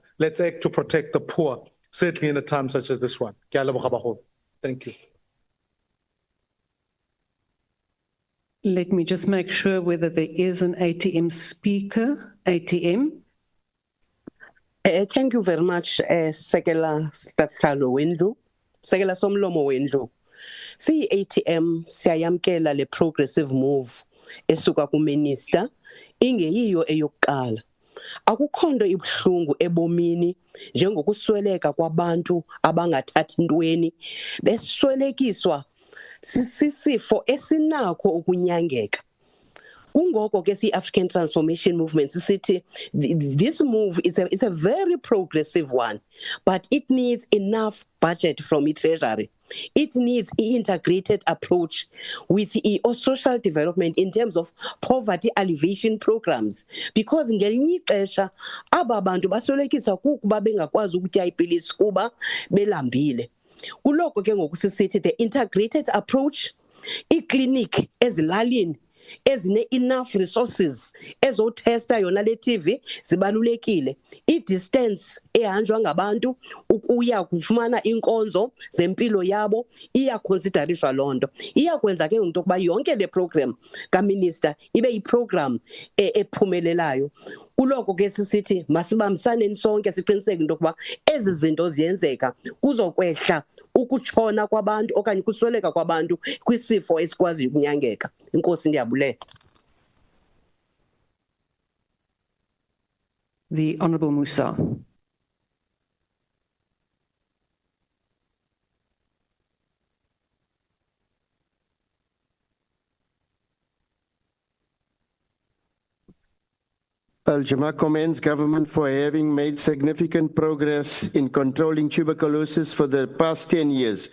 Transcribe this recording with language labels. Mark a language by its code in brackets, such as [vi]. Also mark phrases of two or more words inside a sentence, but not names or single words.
[en] Let's act to protect the poor, certainly in a time such as this one. Thank you. Let me just make sure whether there is an ATM speaker. ATM. Thank you very much, [xh] Sekela Statlalo Wendlu, Sekela Somlomo Wendlu. See ATM siyayamkela le [en] progressive move [xh] esuka ku minister ingeyiyo eyokuqala. Akukhondo ibuhlungu ebomini njengokusweleka kwabantu abangathathi ntweni beswelekiswa sisifo esinakho ukunyangeka. Kungoko ke si-African Transformation Movement sithi [en] this move is a very progressive one, but it needs enough budget from the Treasury. It needs an integrated approach with social development in terms of poverty alleviation programs, because [xh] ngelinye ixesha aba bantu basolekisa kukuba bengakwazi ukutya ipilisi kuba belambile. Kuloko ke ngoku sisithi [en] the integrated approach, [xh] i-clinic ezilalini ezine [en] enough resources [xh] ezotesta yona le TV zibalulekile, i-distance ehanjwa ngabantu ukuya kufumana inkonzo zempilo yabo iyaconsideriswa lonto. Iyakwenza ke into yokuba yonke le program kaminister ibe yiprogram ephumelelayo. Kuloko ke sisithi masibambisaneni sonke siqiniseke into yokuba ezi zinto ziyenzeka kuzokwehla ukutshona kwabantu okanye kusweleka kwabantu kwisifo esikwaziyo ukunyangeka. Inkosi ndiyabulela. [en] The Honourable Musa. Al-Jama commends government for having made significant progress in controlling tuberculosis for the past 10 years.